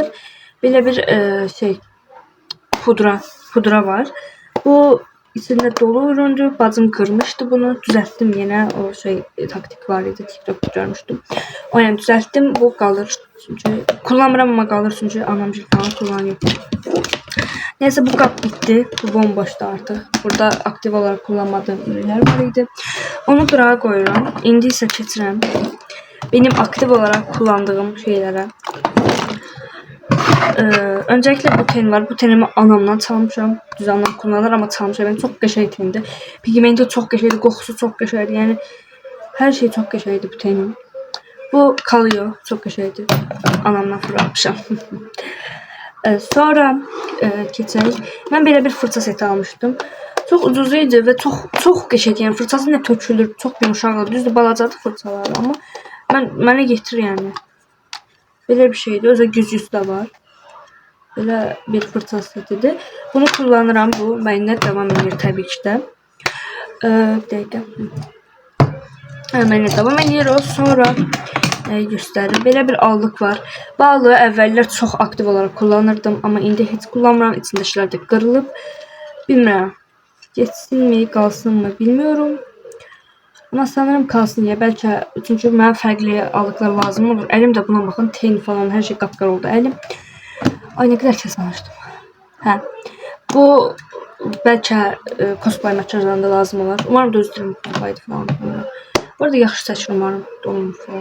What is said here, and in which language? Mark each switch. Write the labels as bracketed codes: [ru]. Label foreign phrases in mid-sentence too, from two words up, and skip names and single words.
[az] Belə bir şey pudra var. Bu içində dolu üründür. [tr] Bacım kırmıştı bunu. [az] Düzəltdim yenə. O şey taktik var idi. TikTok'da görmüşdüm. O yəni düzəltdim. Bu qalır. Çünki kullanmıram amma qalır. [tr] Çünki anam falan kullanıyor. Neyse bu kap bitti. Bu bomboştu artık. Burada aktif olarak kullanmadığım ürünler var idi. [az] Onu qırağa koyuram. İndi isə keçirəm [tr] benim aktif olarak kullandığım [az] şeylərə. [tr] Öncelikle bu ten var. [az] Bu tenimi anamdan çalmışam. Düz anam kullanır ama çalmışam. Yani çok qəşəng tendir. Pigmenti çok qəşəngdir. Qoxusu çok qəşəngdir. [tr] Yani her şey çok qəşəngdir bu tenin. Bu kalıyor. Çok qəşəngdir. [az] Anamdan fırlatmışam. Sonra keçək. Mən belə bir fırça seti almışdım. Çox ucuz idi və çox qəşəng. Yəni fırçası nə tökülür, çox yumşaqdır. Düzdür, balacadır fırçalar, amma mənə yetir yəni. Belə bir şeydir. Özü güclüsü də var. Belə bir fırça setidir. Bunu kullanıram. Bu mənimlə devam edir təbii ki də. Bir dəqiqə. Mənimlə devam edir o. Sonra göstərir. Belə bir allıq var. Bu allığı əvvəllər çox aktiv olaraq kullanırdım, amma indi heç kullanmıram. İçindəkilər də qırılıb. Bilmirəm. Geçsinmi, qalsınmı bilmiyorum. [tr] Ama sanırım kalsın ya. [az] Bəlkə çünki mənə fərqli allıqlar lazım olur. Əlim də buna baxın, ten falan hər şey qapqara oldu əlim. Ay, nə qədər kəsmişdim. Hə. Bu bəlkə cosplay makyajlarında lazım olar. Umarım da özüm cosplaydı falan. Bu arada yaxşı seçim umarım donmur falan.